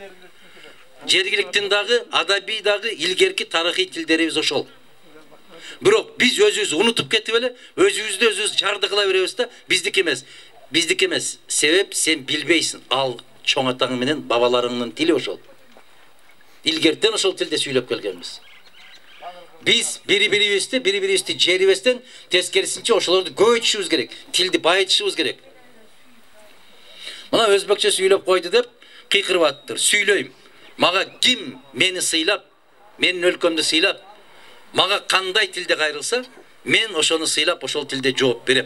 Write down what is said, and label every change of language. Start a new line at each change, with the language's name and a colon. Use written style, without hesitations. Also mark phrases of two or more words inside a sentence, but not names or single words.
Kyrgyz: Жергиликтин дагы, адаби дагы илгерки тарыхый тилдерибиз ошол. Бирок биз өзүбүз унутуп кетип эле, өзүбүздү өзүбүз жарды кыла беребиз да, биздики эмес. Биздики эмес. Себеп сен билбейсиң. Ал чоң атаң менен бабаларыңдын тили ошол. Илгертен ошол тилде сүйлөп келгенбиз. Биз бири-бирибизди жерибезден тескерисинче ошолорду көбөйтүшүбүз керек, тилди байытышыбыз керек. Мына өзбекче сүйлөп койду деп кыйкырып аттыр. Сүйлөйм. Мага ким мени сыйлап, менин өлкөмдү сыйлап, мага кандай тилде кайрылса, мен ошону сыйлап, ошол тилде жооп берем.